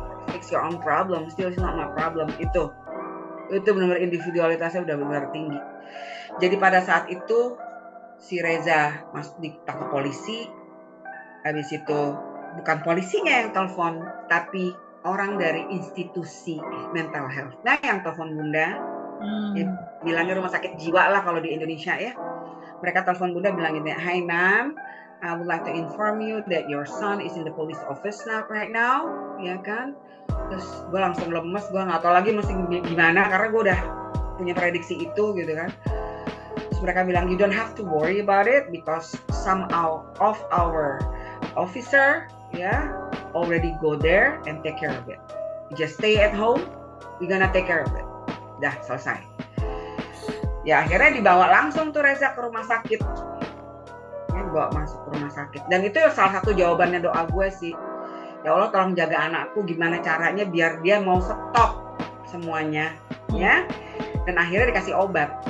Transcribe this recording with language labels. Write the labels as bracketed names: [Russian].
[English] Fix your own problem, still it's not my problem. [Indonesian] Itu benar-benar individualitasnya udah benar tinggi. Jadi pada saat itu si Reza masuk ditangkap polisi, habis itu bukan polisinya yang telepon, tapi orang dari institusi mental health. Nah yang telepon Bunda, bilangnya rumah sakit jiwa lah kalau di Indonesia ya. Mereka telepon Bunda bilang gini, [English] "Hi ma'am, I would like to inform you that your son is in the police office right now," [Indonesian] ya kan? Terus gue langsung lemes, gue nggak tahu lagi mesti gimana karena gue udah punya prediksi itu gitu kan. Mereka bilang, [English] you don't have to worry about it because some of our officer already go there and take care of it. You just stay at home, we're gonna take care of it. [Indonesian] Dah selesai. Ya akhirnya dibawa langsung tuh Reza ke rumah sakit. Ya, dibawa masuk ke rumah sakit. Dan itu salah satu jawabannya doa gue sih. Ya Allah tolong jaga anakku, gimana caranya biar dia mau stop semuanya, ya. Dan akhirnya dikasih obat.